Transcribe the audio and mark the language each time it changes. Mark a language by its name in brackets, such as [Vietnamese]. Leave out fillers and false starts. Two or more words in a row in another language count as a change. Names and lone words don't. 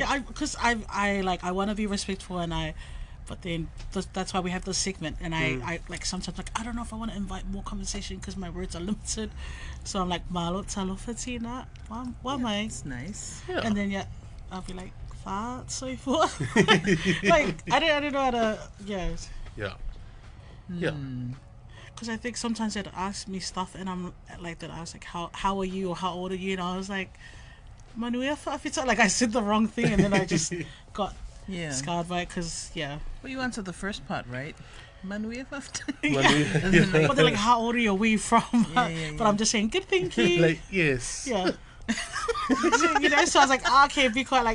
[English] Yeah, because I want to be respectful, and but then that's why we have this segment, and I like sometimes like I don't know if I want to invite more conversation because my words are limited, so I'm like [Samoan] malo talofatina, [English] why am I? It's nice. And then I'll be like fat so forth. Like I don't know how to because I think sometimes they'd ask me stuff and I'm like they'd ask like how are you or how old are you, and I was like [Samoan] manuia fa, [English] like I said the wrong thing, and then I just got scarred by it because Well, you answered the first part, right? [Samoan] Manuia Fafta. [English] But they're like, how old are you? Where you from? But I'm just saying, good thinking. Like, yes. Yeah. You know, so I was like, okay, be quiet.